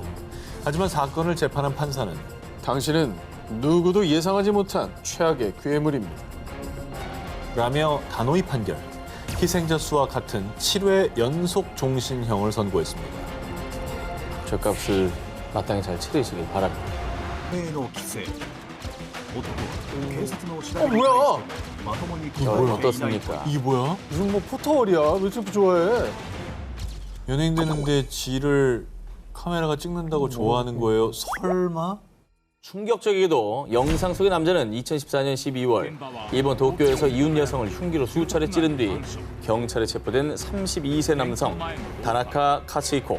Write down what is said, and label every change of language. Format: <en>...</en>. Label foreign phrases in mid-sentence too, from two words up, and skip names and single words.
<ko>하지만 사건을 재판한 판사는 당신은 누구도 예상하지 못한 최악의 괴물입니다. 라며 단호히 판결. 희생자 수와 같은 7회 연속 종신형을 선고했습니다. 죗값을 마땅히 잘 치르시길 바랍니다.</ko> <ja>命の規制男は警察の調べに対</ja> <ko>뭐야?</ko> <ja>してまともに</ja> <ko>저 어떻습니까? 이게 뭐야? 무슨 뭐 포터월이야? 왜 이렇게 좋아해? 연행되는데 지를 카메라가 찍는다고 좋아하는 거예요? 설마? 충격적이게도 영상 속의 남자는 2014년 12월 일본 도쿄에서 이웃 여성을 흉기로 수차례 찌른 뒤 경찰에 체포된 32세 남성 다나카 카츠히코.</ko>